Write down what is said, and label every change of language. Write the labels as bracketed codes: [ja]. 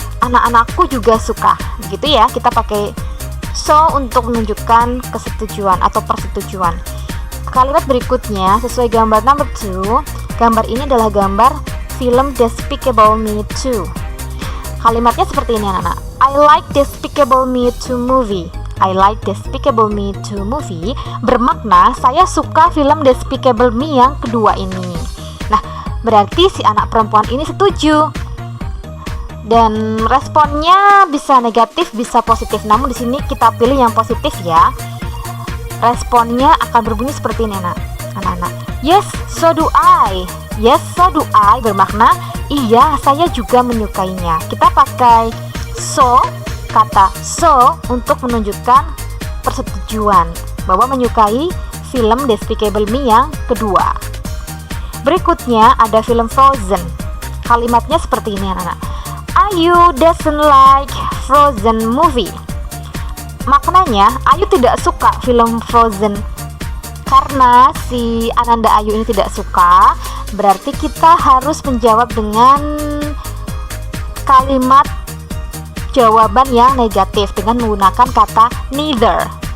[id] Anak-anakku juga suka. Begitu ya, kita pakai so untuk menunjukkan kesetujuan atau persetujuan. Kalimat berikutnya sesuai gambar number 2. Gambar ini adalah gambar film Despicable Me 2. Kalimatnya seperti ini anak-anak. [en] I like Despicable Me 2 movie. I like Despicable Me 2 movie [id] bermakna saya suka film Despicable Me yang kedua ini. Nah, berarti si anak perempuan ini setuju. Dan responnya bisa negatif, bisa positif. Namun di sini kita pilih yang positif ya. Responnya akan berbunyi seperti ini anak-anak. [en] Yes, so do I. Yes, so do I [id] bermakna iya, saya juga menyukainya. Kita pakai so, kata so untuk menunjukkan persetujuan bahwa menyukai film Despicable Me yang kedua. Berikutnya ada film Frozen. Kalimatnya seperti ini anak-anak. [en] Ayu doesn't like Frozen movie. [id] Maknanya Ayu tidak suka film Frozen. Karena si Ananda Ayu ini tidak suka, berarti kita harus menjawab dengan kalimat jawaban yang negatif dengan menggunakan kata neither.